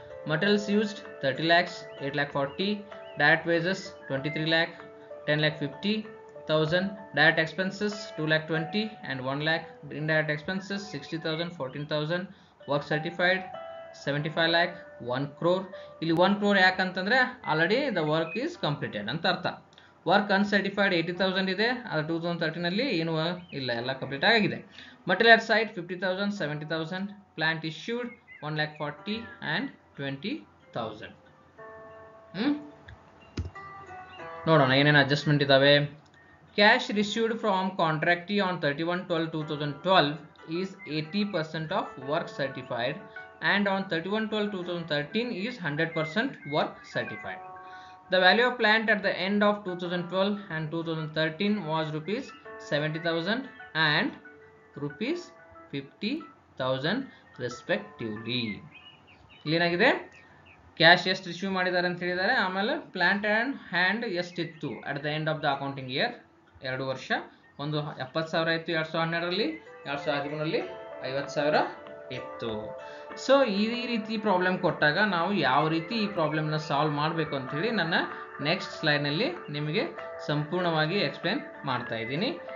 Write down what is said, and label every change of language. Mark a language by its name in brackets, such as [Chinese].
[English] Materials used 30 lakhs, 8 lakh 40, direct wages 23 lakh, 10 lakh 50,000, direct expenses 2 lakh 20 and 1 lakh, indirect expenses 60,000, 14,000, work certified 75 lakh, 1 crore. [Kannada] ಇಲ್ಲಿ 1 crore ಯಾಕಂತಂದ್ರೆ [English] already the work is completed [Kannada] ಅಂತ ಅರ್ಥ. Work uncertified 80,000 ಇದೆ, ಅದು 2013ನಲ್ಲಿ ಏನು ಇಲ್ಲ, ಎಲ್ಲ ಕಂಪ್ಲೀಟ್ ಆಗಿದೆ. [English] Material side 50,000, 70,000, plant issued 1 lakh 40 and 20,000. [Kannada] ನೋಡೋಣ ಏನೇನು ಅಡ್ಜಸ್ಟ್ಮೆಂಟ್ ಇದಾವೆ. [English] Cash received from contractee on 31/12/2012 is 80% of work certified, and on 31/12/2013 is 100% work certified. The value of plant at the end of 2012 and 2013 was ₹70,000 and ₹50,000 respectively. [Kannada] ಏನಾಗಿದೆ, cash ಎಷ್ಟು receive ಮಾಡಿದ್ದಾರೆ ಅಂತ ಹೇಳಿದ್ದಾರೆ, ಆಮೇಲೆ plant and hand ಎಷ್ಟಿತ್ತು [English] At the end of the accounting year. [Kannada] 2 ವರ್ಷ, ಒಂದು 70,000 ಇತ್ತು 2012ರಲ್ಲಿ, 2013ರಲ್ಲಿ 50,000 ಇತ್ತು. ಸೊ ಈ ರೀತಿ ಪ್ರಾಬ್ಲಮ್ ಕೊಟ್ಟಾಗ ನಾವು ಯಾವ ರೀತಿ ಈ ಪ್ರಾಬ್ಲಮ್ನ ಸಾಲ್ವ್ ಮಾಡಬೇಕು ಅಂತ ಹೇಳಿ ನನ್ನ ನೆಕ್ಸ್ಟ್ ಸ್ಲೈಡ್ನಲ್ಲಿ ನಿಮಗೆ ಸಂಪೂರ್ಣವಾಗಿ ಎಕ್ಸ್ಪ್ಲೇನ್ ಮಾಡ್ತಾ ಇದ್ದೀನಿ.